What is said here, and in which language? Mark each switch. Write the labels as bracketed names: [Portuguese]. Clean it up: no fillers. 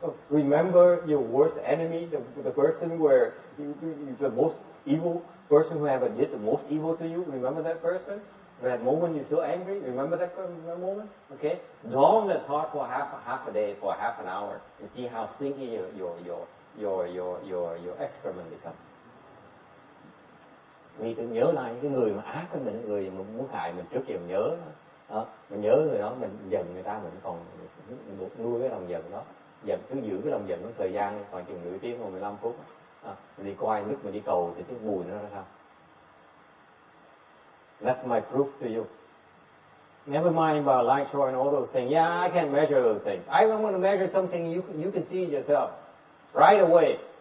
[English] Remember your worst enemy, the person where the most evil person who ever did the most evil to you. Remember that person? That moment you're so angry. Remember that moment? Okay. Dwell on that thought for half a day, for half an hour, and see how stinky your excrement becomes. [Vietnamese] Vì tôi nhớ lại cái người mà ác với mình, người mà muốn hại mình trước giờ mình nhớ đó, mình nhớ người đó, mình giận người ta, mình còn nuôi cái lòng giận đó, cứ giữ cái lòng giận đó thời gian khoảng chừng nửa tiếng hoặc 15 phút. Mình đi coi lúc mình đi cầu thì cái mùi nó ra sao? [English] That's my proof to you. Never mind about light show and all those things. Yeah, I can't measure those things. I want to measure something you can see yourself right away.